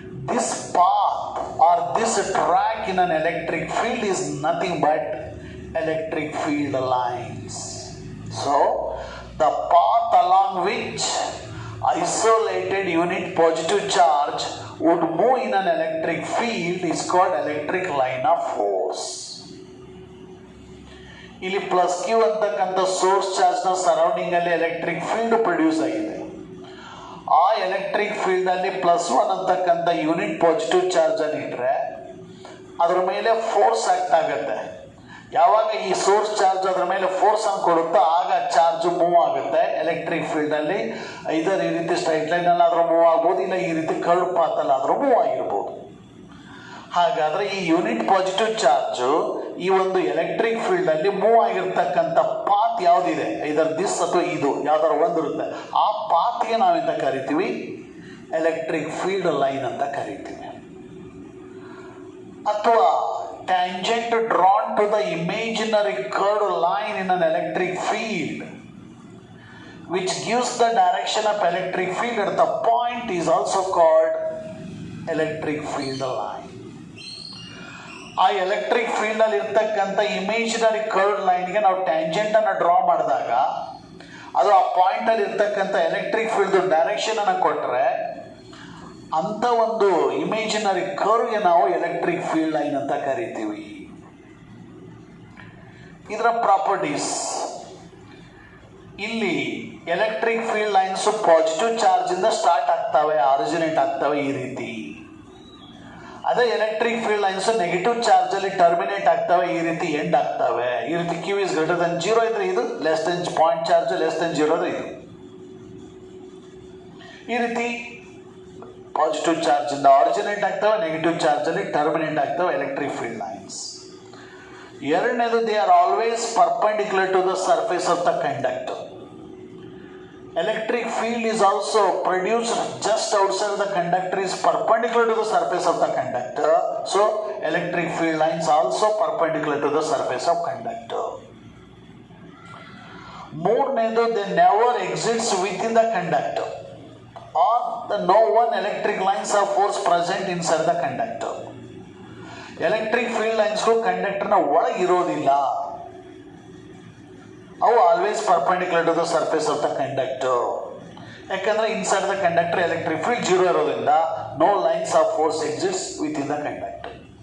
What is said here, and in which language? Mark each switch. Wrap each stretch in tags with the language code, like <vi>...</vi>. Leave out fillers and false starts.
<en>This path or this track in an electric field is nothing but electric field lines. So, the path along which isolated unit positive charge would move in an electric field is called electric line of force.</en> <kn>ಇಲ್ಲಿ plus Q ಅಂತಕ್ಕಂಥ source ಚಾರ್ಜ್ನ surrounding ಅಲ್ಲಿ electric field produce ಆಗಿದೆ. ಆ electric field ಅಲ್ಲಿ +1 ಅಂತಕ್ಕಂಥ unit positive charge ಅನ್ನು ಇಟ್ಟರೆ ಅದರ ಮೇಲೆ ಫೋರ್ಸ್ ಆಕ್ಟ್ ಆಗುತ್ತೆ. ಯಾವಾಗ ಈ ಸೋರ್ಸ್ ಚಾರ್ಜ್ ಅದರ ಮೇಲೆ ಫೋರ್ಸ್ ಅನ್ನು ಕೊಡುತ್ತೋ ಆಗ ಚಾರ್ಜ್ ಮೂವ್ ಆಗುತ್ತೆ ಎಲೆಕ್ಟ್ರಿಕ್ ಫೀಲ್ಡ್ ಅಲ್ಲಿ. ಇದರ ಈ ರೀತಿ ಸ್ಟ್ರೈಟ್ ಲೈನ್ ಅಲ್ಲಿ ಆದ್ರೂ ಮೂವ್ ಆಗ್ಬೋದು, ಇಲ್ಲ ಈ ರೀತಿ ಕರ್ವ್ ಪಾತ್ ಅಲ್ಲಿ ಆದ್ರೂ ಮೂವ್ ಆಗಿರ್ಬೋದು. ಹಾಗಾದ್ರೆ ಈ ಯೂನಿಟ್ ಪಾಸಿಟಿವ್ ಚಾರ್ಜ್ ಈ ಒಂದು ಎಲೆಕ್ಟ್ರಿಕ್ ಫೀಲ್ಡ್ ಅಲ್ಲಿ ಮೂವ್ ಆಗಿರ್ತಕ್ಕಂಥ ಪಾತ್ ಯಾವ್ದಿದೆ, ಇದರ ದಿಸ್ ಅಥವಾ ಇದು ಯಾವ್ದಾರ ಒಂದಿರುತ್ತೆ, ಆ ಪಾತ್ಗೆ ನಾವೆಂತ ಕರಿತೀವಿ, ಎಲೆಕ್ಟ್ರಿಕ್ ಫೀಲ್ಡ್ ಲೈನ್ ಅಂತ ಕರಿತೀವಿ. ಅಥವಾ tangent drawn to the imaginary curved line in an electric field which gives the direction of electric field at the point is also called electric field line. ಆ ಎಲೆಕ್ಟ್ರಿಕ್ ಫೀಲ್ಡ್ ಅಲ್ಲಿ ಇರ್ತಕ್ಕಂಥ imaginary curved ಲೈನ್ಗೆ ನಾವು tangent ಅನ್ನು draw ಮಾಡಿದಾಗ ಅದು ಆ point ಅಲ್ಲಿ ಇರ್ತಕ್ಕಂಥ ಎಲೆಕ್ಟ್ರಿಕ್ ಫೀಲ್ಡ್ ಡೈರೆಕ್ಷನ್ ಅನ್ನು ಕೊಟ್ಟರೆ ಅಂತ ಒಂದು ಇಮೇಜಿನರಿ ಕರ್ವ್ಗೆ ನಾವು ಎಲೆಕ್ಟ್ರಿಕ್ ಫೀಲ್ಡ್ ಲೈನ್ ಅಂತ ಕರಿತೀವಿ. ಇದರ ಪ್ರಾಪರ್ಟೀಸ್, ಇಲ್ಲಿ electric field lines positive charge ಇಂದ ಸ್ಟಾರ್ಟ್ ಆಗ್ತವೆ, ಆರಿಜಿನೇಟ್ ಆಗ್ತವೆ ಈ ರೀತಿ. ಅದೇ electric field lines negative charge ಅಲ್ಲಿ ಟರ್ಮಿನೇಟ್ ಆಗ್ತವೆ, ಈ ರೀತಿ ಎಂಡ್ ಆಗ್ತವೆ. ಈ ರೀತಿ ಕ್ಯೂ ಇಸ್ ಗ್ರೇಟರ್ ದನ್ 0 ಇದ್ರೆ ಇದು, less than point charge less than 0 ಇದ್ರೆ ಇದು. ಈ ರೀತಿ ಪಾಸಿಟಿವ್ ಚಾರ್ಜ್ ಇಂದ ಆರಿಜಿನೇಟ್ ಆಗ್ತವೆ, ನೆಗೆಟಿವ್ ಚಾರ್ಜ್ ಅಲ್ಲಿ ಟರ್ಮಿನೇಟ್ ಆಗ್ತವೆ ಎಲೆಕ್ಟ್ರಿಕ್ ಫೀಲ್ಡ್ ಲೈನ್ಸ್. ಎರಡನೇದು,</kn> <en>They are always perpendicular to the surface of the conductor. Electric field is also produced just outside the conductor is perpendicular to the surface of the conductor. So, electric field lines also perpendicular to the surface of conductor.</en> <kn>ಮೂರನೇದು,</kn> <en>they never exits within the conductor or no one electric lines of force present inside the conductor. Electric field lines</en> <kn>ಕಂಡಕ್ಟರ್ನ ಒಳಗೆ ಇರೋದಿಲ್ಲ, ಅವು</kn> <en>Always perpendicular to the surface of the conductor.</en> <kn>ಯಾಕಂದ್ರೆ</kn> <en>inside the conductor electric field 0</en> <kn>ಇರೋದ್ರಿಂದ</kn> <en>No lines of force exits within the conductor.</en>